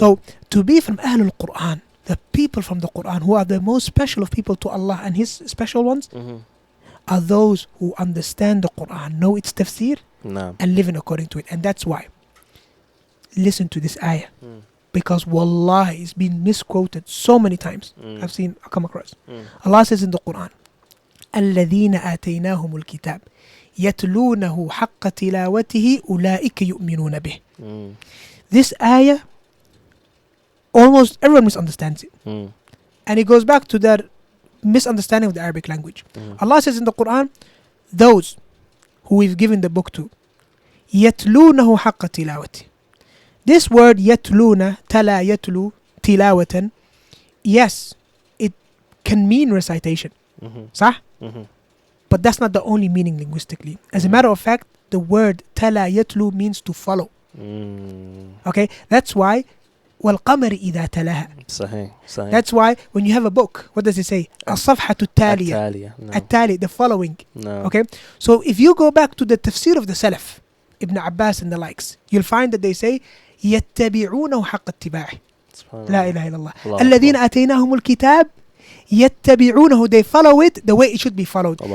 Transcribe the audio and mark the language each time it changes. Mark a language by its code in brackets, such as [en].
[en] So, to be from Ahlul Quran, the people from the Quran who are the most special of people to Allah and His special ones, are those who understand the Quran, know its tafsir, No. and living according to it. And that's why, listen to this ayah. Because wallahi, it's been misquoted so many times. I've come across. Allah says in the Quran, [ar] الَّذِينَ آتَيْنَاهُمُ الْكِتَابِ يَتْلُونَهُ حَقَّ تِلَاوَتِهِ أُولَٰئِكَ يُؤْمِنُونَ بِهِ. [en] This ayah, almost everyone misunderstands it. And it goes back to their misunderstanding of the Arabic language. Allah says in the Quran, those who we've given the book to, [ar] يَتْلُونَهُ حَقَّ تِلَاوَتِهِ. [en] This word يَتْلُونَ, [ar] تَلَا يَتْلُو تِلَاوَةً, [en] yes, it can mean recitation. [ar] صح? [en] But that's not the only meaning linguistically. As a matter of fact, the word تَلَا يَتْلُو means to follow. Okay? That's why [ar] وَالْقَمَرِ إِذَا تَلَاهَا. صحيح. [en] That's why when you have a book, what does it say? [ar] الصفحة التالية. [en] No. التالي, the following. No. Okay? So if you go back to the tafsir of the Salaf, Ibn Abbas and the likes, you'll find that they say [ar] يتبعونه حق اتباعه. لا إله إلا الله. الذين آتيناهم الكتاب يتبعونه, [en] they follow it the way it should be followed.